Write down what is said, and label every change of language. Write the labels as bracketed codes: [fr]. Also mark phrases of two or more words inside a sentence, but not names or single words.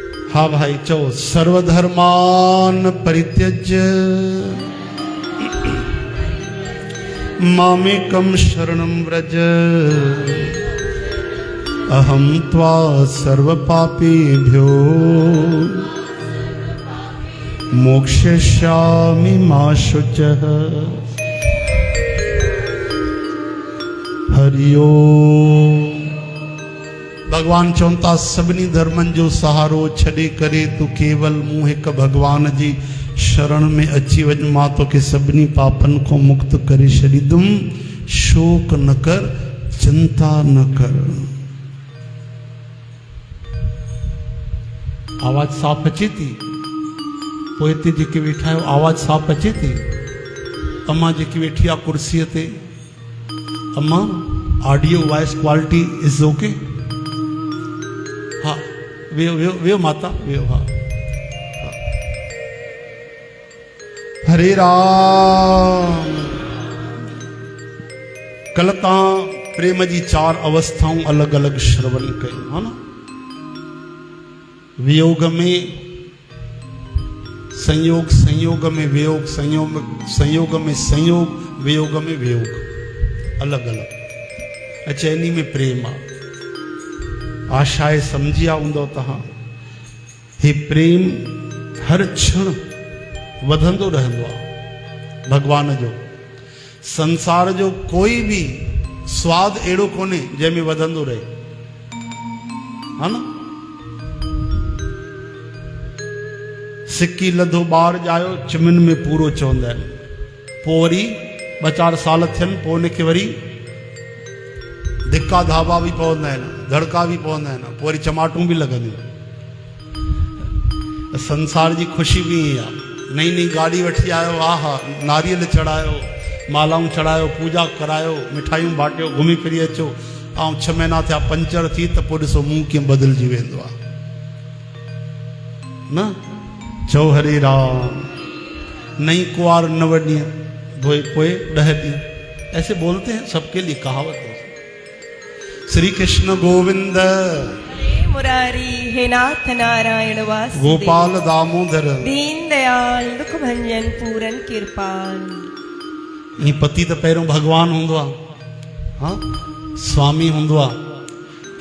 [sd] हाँ भाई चो [sa] सर्वधर्मान परित्यज्य मामेकं शरणं व्रज अहं त्वा सर्वपापेभ्यो मोक्षयिष्यामि मा शुचः। हरि ओम। [sd] भगवान चवंता सभिनी धर्मन जो सहारो छॾे करे तू केवल मूं हिक भगवान जी शरण में अची वञ, मां तोखे सभिनी पापन को मुक्त करे छॾींदुमि। शोक न कर, चिंता न कर। आवाज साफ़ अचे थी? पोइ हिते जेके वेठा आहियो आवाज साफ़ अचे थी? अम्मा जेकी वेठी आहे कुर्सीअ ते, अम्मा [en] audio voice quality is OK? [sd] हाँ वेहो वेहो वेहो माता वेहो। हाँ हरे राम। कल तव्हां प्रेम जी 4 अवस्थाऊं अलग अलग श्रवण कयूं, हा न? वियोग में संयोग, संयोग में वियोग, संयोग में संयोग, वियोग में वियोग, अलग अलग। चैनी में प्रेम आ। आशाए समझिया हूंदो तव्हां, हे प्रेम हर क्षण वधंदो रहंदो आहे भगवान जो। संसार जो कोई भी स्वाद अहिड़ो कोन्हे जंहिंमें वधंदो रहे, हा न? सिक्की लधो ॿार ॼायो चिमिन में पूरो चवंदा आहिनि। पोइ वरी 2-4 साल थियनि पोइ उनखे वरी धिका धाबा भी पवंदा आहिनि, धड़का भी पवंदा आहिनि, पोइ वरी चमाटूं भी लॻंदियूं। संसार जी ख़ुशी भी ईअं आहे। नई नई गाड़ी वठी आयो, हा हा नारियल चढ़ायो, मालाऊं चढ़ायो, पूजा करायो, मिठाइयूं बाटियो, घुमी फिरी अचो। ऐं 6 महीना थिया पंचर थी त पोइ ॾिसो मुंहुं कीअं बदिलजी वेंदो आहे न? चओ हरे राम। नई कुआर 9 ॾींहं पोए 10 ॾींहं, [hi] ऐसे बोलते हैं, सबके लिए कहावत है। श्री कृष्ण गोविंद मुरारी हे नाथ नारायण वासुदेव, गोपाल दामोदर दीन दयाल दुख भंजन पूरन कृपाल। [sd] ये पति तो पहिरों भगवान हूंदो आहे, हाँ स्वामी हूंदो आहे।